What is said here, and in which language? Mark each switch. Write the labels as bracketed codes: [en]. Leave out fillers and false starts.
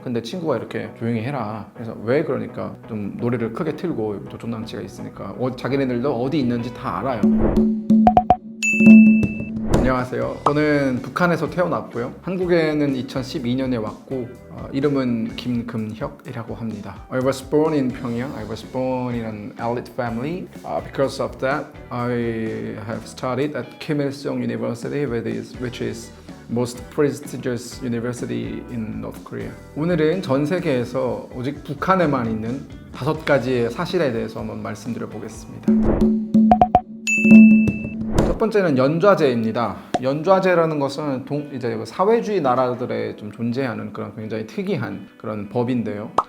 [ko] 근데 친구가 이렇게 조용히 해라. 그래서 왜 그러니까 좀 노래를 크게 틀고 도청장치가 있으니까 자기네들도 어디 있는지 다 알아요. 안녕하세요. 저는 북한에서 태어났고요. 한국에는 2012년에 왔고 이름은 김금혁이라고 합니다. [en] I was born in Pyongyang. I was born in an elite family. Because of that, I have studied at Kim Il-sung University, which is most prestigious university in North Korea. [ko] 오늘은 전 세계에서 오직 북한에만 있는 5가지의 사실에 대해서 한번 말씀드려 보겠습니다. 첫 번째는 연좌제입니다. 연좌제라는 것은 이제 사회주의 나라들에 좀 존재하는 그런 굉장히 특이한 그런 법인데요.